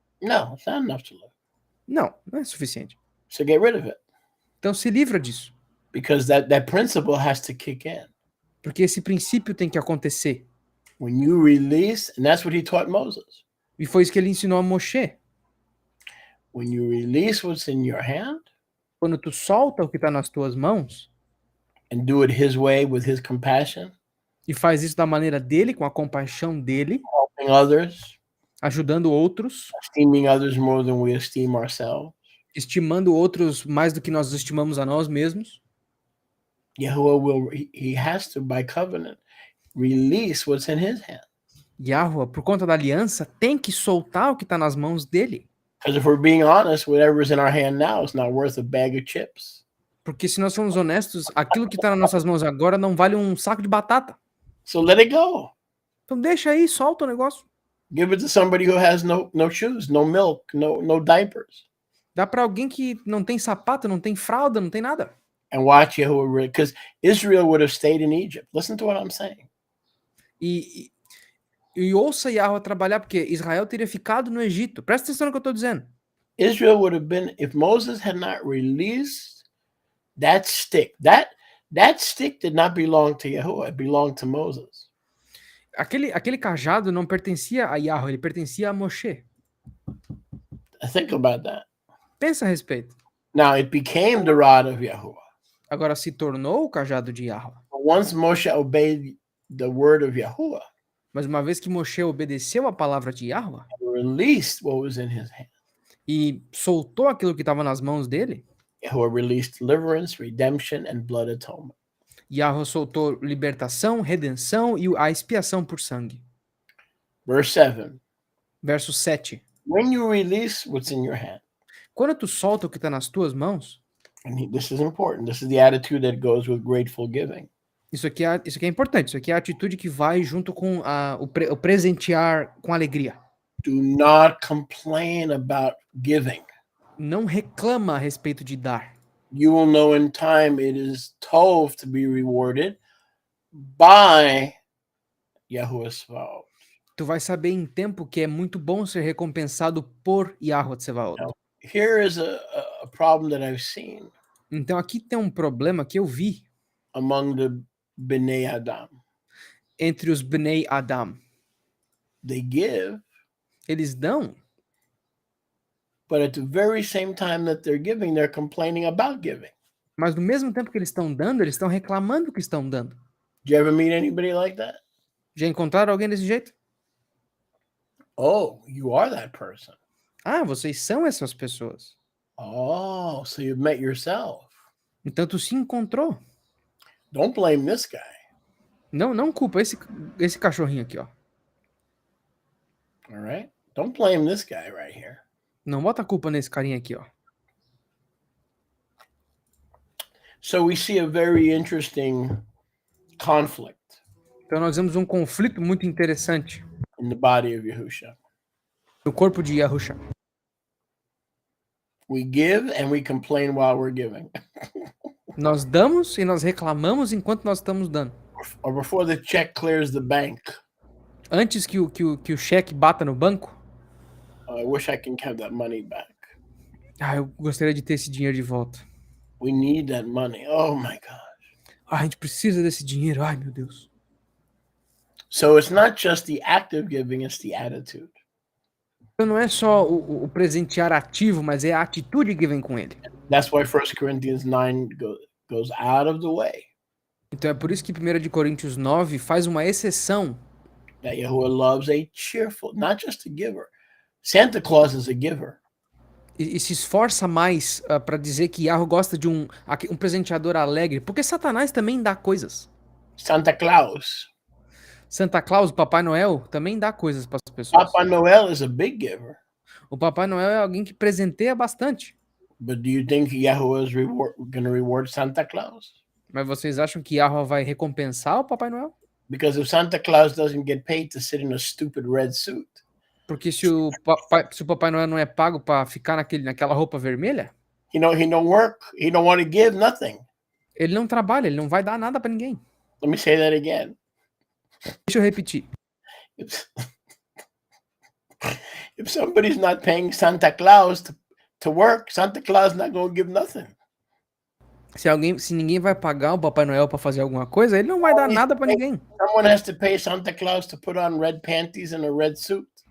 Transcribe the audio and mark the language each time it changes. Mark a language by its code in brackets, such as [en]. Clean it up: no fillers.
[en] No, it's not enough to live. [pt] Não, não é suficiente. [en] So get rid of it, [pt] Então se livra disso. [en] because that principle has to kick in. [pt] Porque esse princípio tem que acontecer. [en] When you release, and that's what he taught Moses. [pt] E foi isso que ele ensinou a Moshe. [en] When you release what's in your hand [pt] Quando tu solta o que está nas tuas mãos [en] and do it his way with his compassion, [pt] e faz isso da maneira dele, com a compaixão dele, [en] helping others, [pt] ajudando outros, [en] esteeming others more than we esteem ourselves, [pt] estimando outros mais do que nós estimamos a nós mesmos, [en] Yahuwah he has to, by covenant, release what's in his hand. [pt] Yahweh, por conta da aliança, tem que soltar o que está nas mãos dele. [en] Because if we're being honest, whatever's in our hand now is not worth a bag of chips. [pt] Porque se nós formos honestos, aquilo que está nas nossas mãos agora não vale um saco de batata. [en] So let it go. [pt] Então deixa aí, solta o negócio. [en] Give it to somebody who has no shoes, no milk, no diapers. [pt] Dá para alguém que não tem sapato, não tem fralda, não tem nada. [en] And watch Yahuwah, because Israel would have stayed in Egypt. Listen to what I'm saying. [pt] E ouça Yahweh trabalhar, porque Israel teria ficado no Egito. Presta atenção no que eu estou dizendo. [en] Israel would have been, if Moses had not released that stick, that stick did not belong to Yahuwah, it belonged to Moses. [pt] Aquele cajado não pertencia a Yahweh, ele pertencia a Moshe. [en] Think about that. [pt] Pensa a respeito. [en] Now it became the rod of Yahuwah. [pt] Agora se tornou o cajado de Yahweh. [en] But once Moshe obeyed the word of Yahuwah, [pt] Mas uma vez que Moshe obedeceu a palavra de Yahweh [en] and released what was in his hand, [pt] e soltou aquilo que estava nas mãos dele, [en] Yahuwah released deliverance, redemption, and blood atonement. [pt] Yahweh soltou libertação, redenção e a expiação por sangue. [en] Verse 7. [pt] Verso 7. [en] When you release what's in your hand, [pt] Quando tu solta o que está nas tuas mãos, [en] and this is important, this is the attitude that goes with grateful giving. [pt] isso aqui é importante, isso aqui é a atitude que vai junto com o presentear com alegria. [en] Do not complain about giving. [pt] Não reclama a respeito de dar. [en] You will know in time it is tov to be rewarded by Yahuwah Svaot. [pt] Tu vai saber em tempo que é muito bom ser recompensado por Yahweh Tsevaot. [en] Now, here is a problem that I've seen [pt] Então aqui tem um problema que eu vi [en] among the Bnei Adam. [pt] entre os Bnei Adam. [en] They give, [pt] Eles dão, [en] but at the very same time that they're giving, they're complaining about giving. [pt] mas no mesmo tempo que eles estão dando, eles estão reclamando que estão dando. [en] Do you ever meet anybody like that? [pt] Já encontraram alguém desse jeito? [en] Oh, you are that person. [pt] Ah, vocês são essas pessoas. [en] Oh, so you've met yourself. [pt] Então tu se encontrou. [en] Don't blame this guy. [pt] Não culpa esse cachorrinho aqui, ó. [en] All right? Don't blame this guy right here. [pt] Não bota a culpa nesse carinha aqui, ó. [en] So we see a very interesting conflict [pt] Então nós vemos um conflito muito interessante [en] in the body of Yahusha. [pt] no corpo de Yahusha. [en] We give and we complain while we're giving. [pt] Nós damos e nós reclamamos enquanto nós estamos dando. [en] Or before the check clears the bank. [pt] Antes que o cheque bata no banco, [en] I wish I can have that money back. eu gostaria de ter esse dinheiro de volta. We need that money. Oh my God. [pt] A gente precisa desse dinheiro. Ai, meu Deus. [en] So it's not just the act of giving, it's the attitude. [pt] Então não é só o presentear ativo, mas é a atitude que vem com ele. [en] That's why 1 Corinthians 9 goes out of the way. [pt] Então é por isso que 1 de Coríntios 9 faz uma exceção. [en] That Yahuwah loves a cheerful, not just a giver. Santa Claus is a giver. [pt] E se esforça mais para dizer que Yahweh gosta de um presenteador alegre, porque Satanás também dá coisas. [en] Santa Claus. [pt] Santa Claus, Papai Noel, também dá coisas para as pessoas. [en] Papa Noel is a big giver. [pt] O Papai Noel é alguém que presenteia bastante. [en] But do you think Yahuwah is going to reward Santa Claus? [pt] Mas vocês acham que Yahweh vai recompensar o Papai Noel? [en] Because if Santa Claus doesn't get paid to sit in a stupid red suit, [pt] Porque se o Papai Noel não é pago para ficar naquela roupa vermelha, [en] he don't work, he don't want to give nothing. [pt] ele não trabalha, ele não vai dar nada para ninguém. [en] Let me say that again. [pt] Deixa eu repetir. [en] If somebody's not paying Santa Claus to work, Santa Claus is not going to give nothing. [pt] Se ninguém vai pagar o Papai Noel para fazer alguma coisa, ele não vai dar nada para ninguém. [en] Someone has to pay Santa Claus to put on red panties and a red suit.